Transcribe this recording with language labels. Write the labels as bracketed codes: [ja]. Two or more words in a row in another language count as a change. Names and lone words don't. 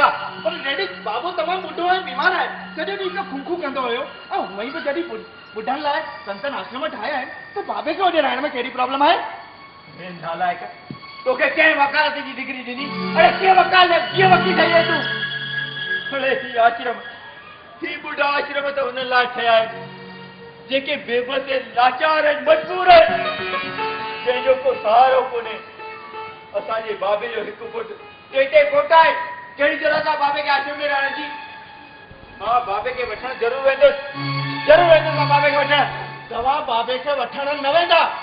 [sd] आहे पर डैडी बाबो तमामु ॿुढो ऐं बीमार आहे सॼो ॾींहुं हिकु खूंखू कंदो हुयो ऐं हूअं ई बि जॾहिं ॿुढनि लाइ संतन आश्रम ठाहिया आहिनि त बाबे खे होॾे रहण में कहिड़ी प्रॉब्लम आहे अरे नालायक तोखे कंहिं वकालत जी डिग्री ॾिनी अरे कीअं वकील ठही आहे तूं अड़े ही आश्रम ही ॿुढा आश्रम त हुन लाइ ठहिया आहिनि जेके बेबस ऐं लाचार आहिनि मजबूर आहिनि जंहिंजो को सहारो कोन्हे असांजे बाबे जो हिकु पुटु टे कोटा आहे कहिड़ी तरह सां बाबे खे आश्रम में रहण जी मां बाबे खे वठण ज़रूरु वेंदुसि मां बाबे खे वठण तव्हां बाबे खे वठण न वेंदा